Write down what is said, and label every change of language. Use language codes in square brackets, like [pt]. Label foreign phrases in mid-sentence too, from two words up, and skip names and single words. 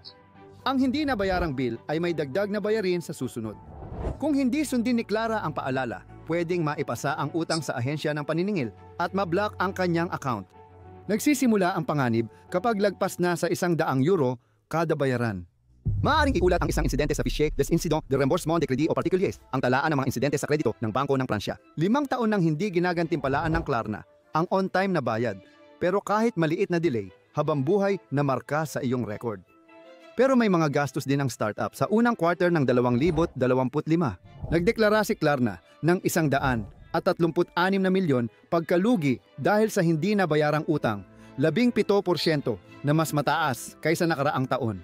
[tl] Ang hindi nabayarang bill ay may dagdag na bayarin sa susunod. Kung hindi sundin ni Clara ang paalala, pwedeng maipasa ang utang sa ahensya ng paniningil at mablock ang kanyang account. Nagsisimula ang panganib kapag lagpas na sa 100 euro kada bayaran. Maaaring iulat ang isang insidente sa Fichier des Incidents de Remboursement de Crédit o Particuliers, ang talaan ng mga insidente sa kredito ng Bangko ng Pransya. 5 taon nang hindi ginagantimpalaan ng Klarna ang on-time na bayad, pero kahit maliit na delay, habang buhay na marka sa iyong record. Pero may mga gastos din ang startup sa unang quarter ng 2025. Nagdeklara si Klarna ng 136 na milyon pagkalugi dahil sa hindi nabayarang utang, 17% na mas mataas kaysa nakaraang taon.